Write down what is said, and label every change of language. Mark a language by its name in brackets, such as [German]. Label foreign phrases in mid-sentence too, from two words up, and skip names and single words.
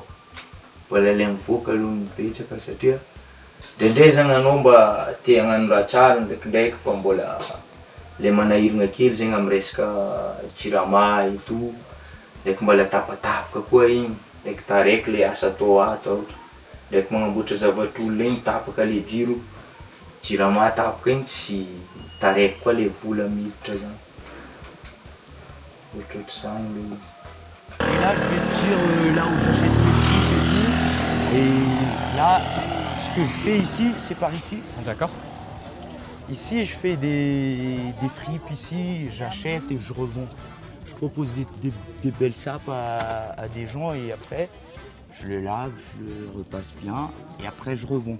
[Malagasy] Mbola le mivoaka aloha ny betsaka satria ndraindray zany anao mba te hagnano raha tsara ndraikindraiky fa mbola le manahirana kely zegny amin'ny resaka jirama eto, ndraiky mbola tapatapoka koa igny, ndraiky taraiky le asa atao ato ohatra, ndraiky magnamboatra zavatr'olona igny tapaka le jiro, jirama tapaka igny tsy taraiky koa le vola miditra zany. Ohatrohatry zany le izy. [French] Et là, je vais te dire là où j'achète mes trucs et tout. Et là, ce que je fais ici, c'est par ici. D'accord. Ici, je fais des fripes ici, j'achète et je revends. Je propose des belles sapes à des gens et après, je le lave, je le repasse bien et après, je revends.